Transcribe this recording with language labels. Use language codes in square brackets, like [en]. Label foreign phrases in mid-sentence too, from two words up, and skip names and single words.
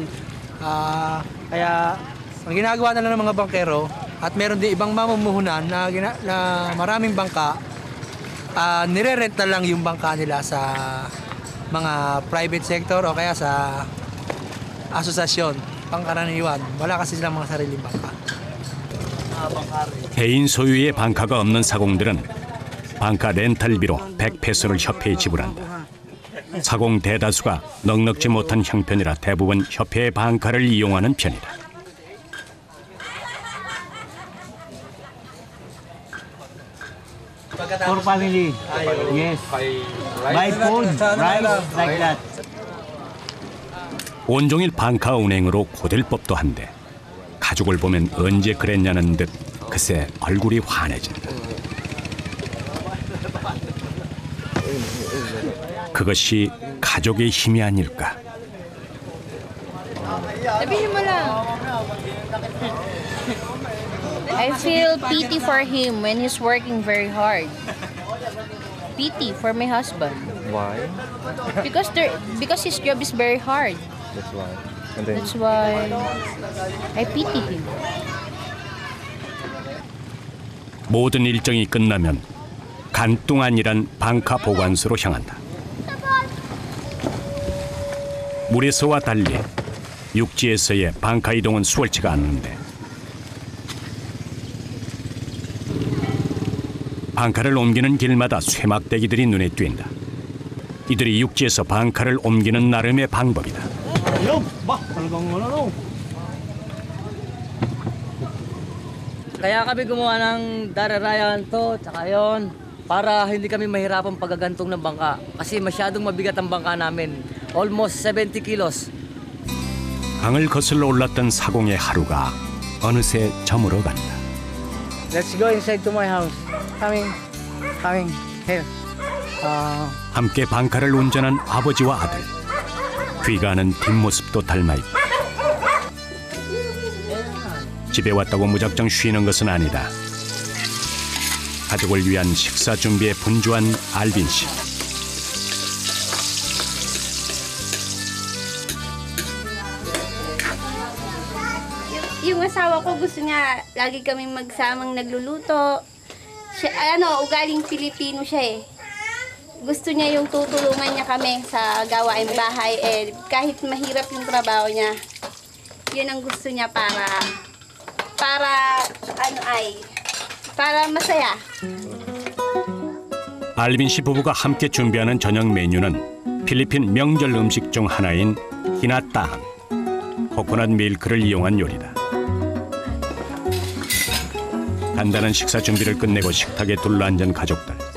[tl] Kaya ang ginagawa na lang ng mga bangkero at meron din ibang mamumuhunan na maraming bangka, nire-rent na lang yung bangka nila sa mga [en] private sector [tl] o kaya sa asosasyon. Pangkaraniwan, wala kasi silang mga sariling bangka. [ko] 개인 소유의 방카가 없는 사공들은 방카 렌탈비로 100페소를 협회에 지불한다. 사공 대다수가 넉넉지 못한 형편이라 대부분 협회의 방카를 이용하는 편이다. [en] For family. Yes. Buy food, rice, like that. [ko] 온종일 방카 운행으로 고될 법도 한데 가족을 보면 언제 그랬냐는 듯 글쎄 얼굴이 환해진다. 그것이 가족의 힘이 아닐까. [tl] Sabihin mo lang. [en] I feel pity for him when he's working very hard. Pity for my husband. Why? Because his job is very hard. That's why. And then That's why I pity him. [ko] 모든 일정이 끝나면 간뚱안이란 방카 보관소로 향한다. 물에서와 달리 육지에서의 방카 이동은 수월치가 않는데 방카를 옮기는 길마다 쇠막대기들이 눈에 띈다. 이들이 육지에서 방카를 옮기는 나름의 방법이다. [tl] Kaya kami gumawa ng dararayan to, tsaka yun, para hindi kami mahirapan paggagantong ng bangka. Kasi masyadong mabigat ang bangka namin. [en] Almost 70 kilos. [ko] 강을 거슬러 올랐던 사공의 하루가 어느새 저물어 간다. [en] Let's go inside to my house. Coming. Here. [ko] 함께 방카를 운전한 아버지와 아들. 귀가하는 뒷모습도 닮아있고. 집에 왔다고 무작정 쉬는 것은 아니다. 가족을 위한 식사 준비에 분주한 알빈 씨. [tl] Yung asawa ko gusto niya lagi kaming magsamang nagluluto. Siya, ugaling Pilipino siya eh. Gusto niya yung tutulungan niya kami sa gawaing bahay kahit mahirap yung trabaho niya. Yun ang gusto niya para masaya. [ko] 알빈 씨 부부가 함께 준비하는 저녁 메뉴는 필리핀 명절 음식 중 하나인 히나따항, 코코넛 밀크를 이용한 요리다. 간단한 식사 준비를 끝내고 식탁에 둘러앉은 가족들.